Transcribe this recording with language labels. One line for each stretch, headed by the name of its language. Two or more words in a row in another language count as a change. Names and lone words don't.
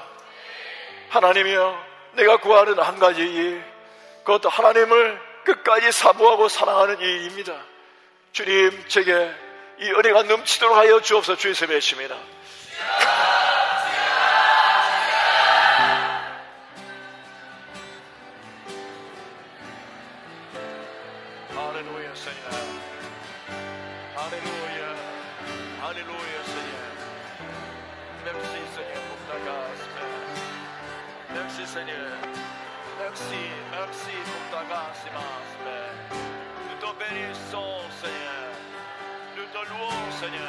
Korean: 하나님이여, 내가 구하는 한 가지 일, 그것도 하나님을 끝까지 사모하고 사랑하는 일입니다. 주님, 제게 이 은혜가 넘치도록 하여 주옵소서. 주의 이름에 외칩니다. 할렐루야,
French: Seigneur. Alléluia, Alléluia, Seigneur. Merci, Seigneur, pour ta grâce, Père. Merci, Seigneur. Merci, merci pour ta grâce immense, Père. Nous te bénissons, Seigneur. Nous te louons, Seigneur.